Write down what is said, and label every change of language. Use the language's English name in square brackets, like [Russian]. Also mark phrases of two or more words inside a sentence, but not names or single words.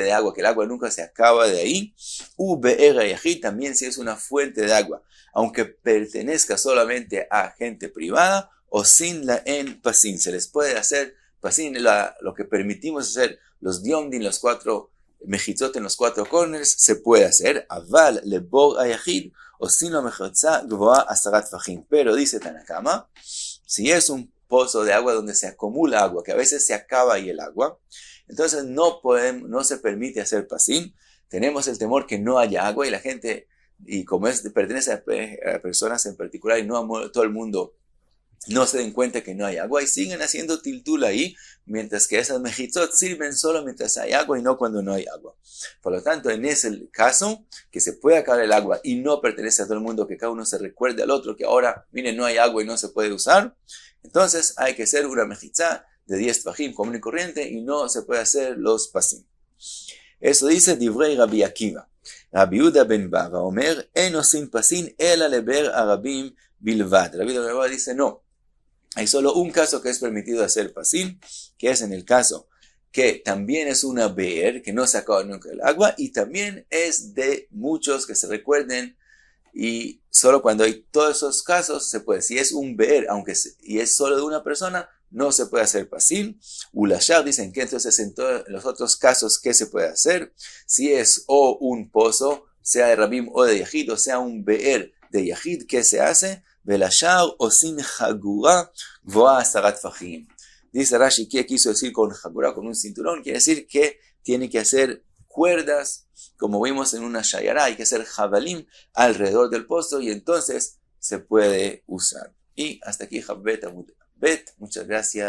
[Spanish] de agua, que el agua nunca se acaba de ahí, [Hebrew] ובאר יחיד, [Spanish] también si es una fuente de agua, aunque pertenezca solamente a gente privada, [Hebrew] עושין לה פסין, [Spanish] se les puede hacer pasin, lo que permitimos hacer, los diomdin, los 4 mejitzot en los 4 corners, se puede hacer, [Hebrew] אבל לבור היחיד עושין לה מחיצה גבוה עשרה טפחים, [Spanish] pero dice Tanakama, si es un pozo de agua donde se acumula agua, que a veces se acaba ahí el agua, entonces no se permite hacer pasín. Tenemos el temor que no haya agua y la gente, y como pertenece a personas en particular y no a todo el mundo no se den cuenta que no hay agua y siguen haciendo tiltul ahí, mientras que esas mejitzot sirven solo mientras hay agua y no cuando no hay agua. Por lo tanto, en ese caso, que se puede acabar el agua y no pertenece a todo el mundo, que cada uno se recuerde al otro que ahora, miren, no hay agua y no se puede usar, entonces hay que hacer una mejitzá de 10 tvajim común y corriente y no se puede hacer los pasim. Eso dice [Hebrew] דברי רבי עקיבא. רבי יהודה בן בבא אומר אין עושין פסין אלא לבאר הרבים בלבד. [Spanish] Rabbi Yehuda ben Bava dice no. Hay solo un caso que es permitido hacer pasim, que es en el caso que también es una be'er, que no se acaba nunca el agua, y también es de muchos que se recuerden, y solo cuando hay todos esos casos se puede. Si es un be'er, y es solo de una persona, no se puede hacer pasim. Ulashar dicen que entonces en todos los otros casos, ¿qué se puede hacer? Si es o un pozo, sea de rabim o de yahid, o sea un be'er de yahid, ¿qué se hace? [Hebrew] ולשאר עושין חגורה גבוה עשרה טפחים. [Spanish] Dice Rashi, ¿qué quiso decir con hagura, con un cinturón? Quiere decir que tiene que hacer cuerdas, como vimos en una shayara, hay que hacer javalim alrededor del pozo y entonces se puede usar. [Hebrew] עד כאן כב עמוד ב.